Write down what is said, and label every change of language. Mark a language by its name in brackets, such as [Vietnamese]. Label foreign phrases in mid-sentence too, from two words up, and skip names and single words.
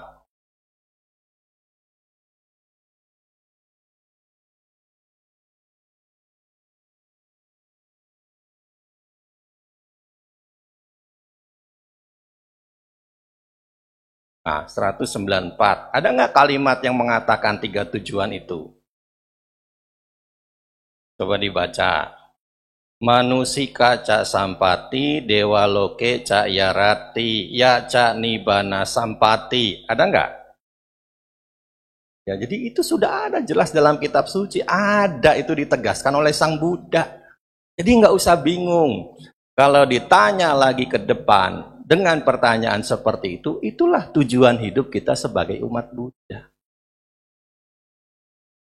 [Indonesian] Nah, 194. Ada nggak kalimat yang mengatakan 3 tujuan itu? Coba dibaca. [Pali] Manusika ca sampati, dewa loke ca yarati, ya ca nibana sampati. [Indonesian] Ada nggak? Ya, jadi itu sudah ada jelas dalam kitab suci. Ada, itu ditegaskan oleh Sang Buddha. Jadi nggak usah bingung. Kalau ditanya lagi ke depan dengan pertanyaan seperti itu, itulah tujuan hidup kita sebagai umat Buddha.